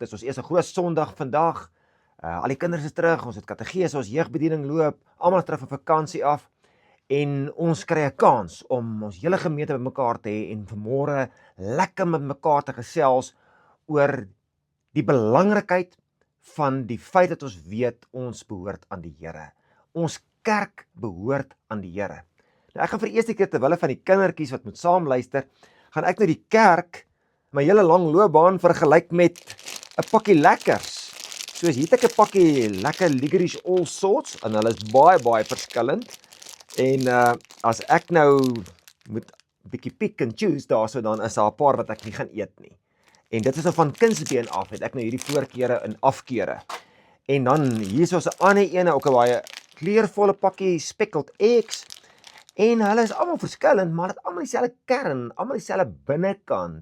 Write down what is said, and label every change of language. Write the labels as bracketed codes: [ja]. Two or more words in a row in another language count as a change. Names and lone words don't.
[af] Dis ons eerste groot Sondag vandag. Al die kinders is terug, ons het kategese, ons jeugbediening loop, almal is terug van vakansie af en ons kry 'n kans om ons hele gemeente bymekaar te hê en vanmôre lekker met mekaar te gesels oor die belangrikheid van die feit dat ons weet ons behoort aan die Here. Ons kerk behoort aan die Here. Nou ek gaan vir die eerste keer terwille van die kindertjies wat moet saam luister, gaan ek nou die kerk my hele lang loopbaan vergelyk met 'n pakkie lekkers. Soos hier het ek 'n pakkie lekker licorice all sorts en hulle is baie verskillend. En as ek nou moet 'n bietjie [en] pick and choose [af] daarso, dan is daar 'n paar wat ek nie gaan eet nie. En dit is nou van kindsbeen af, het ek nou hierdie voorkeure en afkeure. En dan hier is ons 'n ander ene, ook 'n baie kleurvolle pakkie speckled eggs. En hulle is almal verskillend, maar dit almal dieselfde kern, almal dieselfde binnekant.